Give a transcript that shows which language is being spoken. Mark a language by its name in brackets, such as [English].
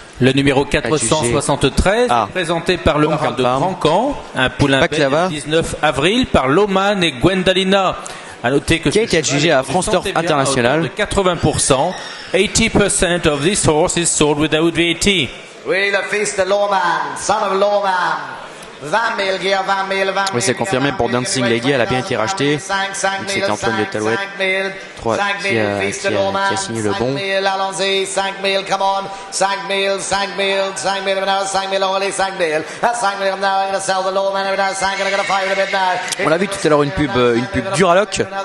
[French] Le numéro 473, présenté par le frère de Grand Camp, un poulain le 19 avril par Loman et Gwendalina. À noter que qui a été adjugé à France Turf International. [English] De 80%, 80% of this horse is sold without VAT. [French] Oui, le fils de Loman, [English] son of Loman. [French] 20 000, qui a 20 000, 20 000. Oui, c'est confirmé pour Dancing Lady, elle a bien été rachetée. C'est Antoine de Talouette qui a signé le bon. Allons-y, 5 000, [English] come on. [French] 5 000, 5 000, 5 000, 5 000, [English] only 5 000. 5 000, now I'm going to sell the Lowman, and now 5 000, I'm going to fire a bit now. [French] On a vu tout à l'heure une pub Duraloc.